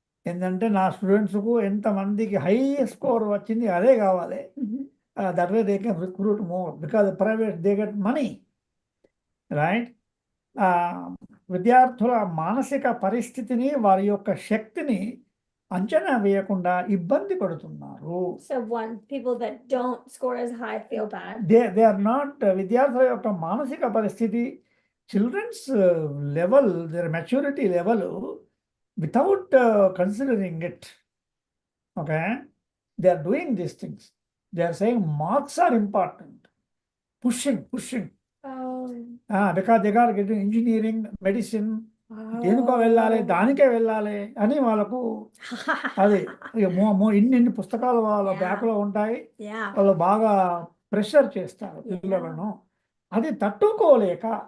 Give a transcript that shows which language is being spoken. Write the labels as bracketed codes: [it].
[te] ఏంటంటే నా స్టూడెంట్స్కు ఎంతమందికి హై స్కోర్ వచ్చింది అదే కావాలి. [en] That way they can recruit more because private they get money, right? [te] విద్యార్థుల మానసిక పరిస్థితిని, వారి యొక్క శక్తిని అంచనా వేయకుండా ఇబ్బంది పడుతున్నారు. [en] So one people that don't score as high feel bad. They are not [te] విద్యార్థుల యొక్క మానసిక పరిస్థితి, children's level, [en] their maturity level, without considering it, okay, they are doing these things. They are saying marks are important, pushing because they got getting engineering, medicine, [te] దేనికో వెళ్ళాలి, దానికే వెళ్ళాలి అని వాళ్ళకు అది ఇన్ని పుస్తకాలు వాళ్ళ బ్యాగ్లో ఉంటాయి. వాళ్ళు బాగా ప్రెషర్ చేస్తారు పిల్లలను. అది తట్టుకోలేక